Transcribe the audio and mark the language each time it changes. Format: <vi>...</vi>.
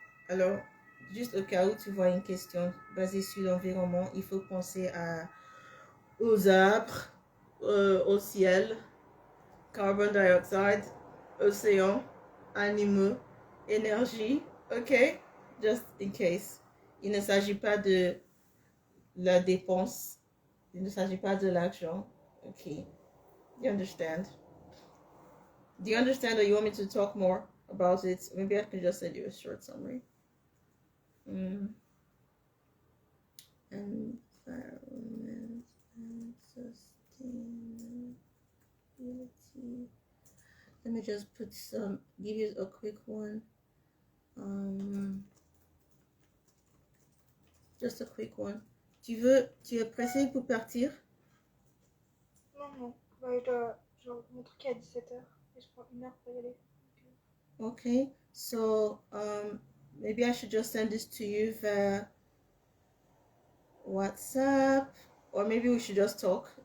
<fr>Alors, juste au cas où tu vois une question basée sur l'environnement, il faut penser aux arbres, au ciel, carbon dioxide, océan, animaux, énergie, ok?</fr> <en>Just in case.</en> <fr>Il ne s'agit pas de la dépense. Il ne s'agit pas de l'argent.</fr> <en>Okay. You understand? Do you understand, or you want me to talk more about it? Maybe I can just send you a short summary. Environment and sustainability. Let me just give you a quick one. Just a quick one.</en> <fr>Tu es pressé pour partir? Non. Je mon truc est à 17h et je prends 1 heure pour y aller.</fr> <en>Okay, so maybe I should just send this to you via WhatsApp, or maybe we should just talk.</en>